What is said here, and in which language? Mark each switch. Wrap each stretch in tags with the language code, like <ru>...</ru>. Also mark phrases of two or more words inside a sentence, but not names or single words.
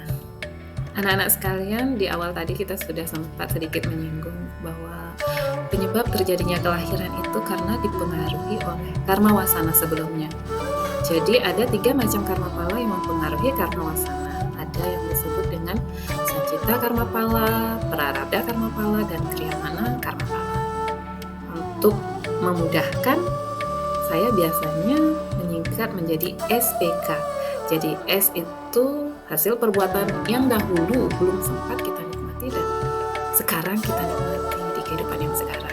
<id>Anak-anak sekalian, di awal tadi kita sudah sempat sedikit menyinggung bahwa penyebab terjadinya kelahiran itu karena dipengaruhi oleh karma wasana sebelumnya. Jadi ada 3 macam karma pala yang mempengaruhi karma wasana. Ada yang disebut dengan Sancita karma pala, Prarabdha karma pala, dan Kriyamana karma pala. Untuk memudahkan, saya biasanya menyingkat menjadi SPK. Jadi S itu hasil perbuatan yang dahulu belum sempat kita nikmati dan sekarang kita nikmati di kehidupan yang sekarang.</id>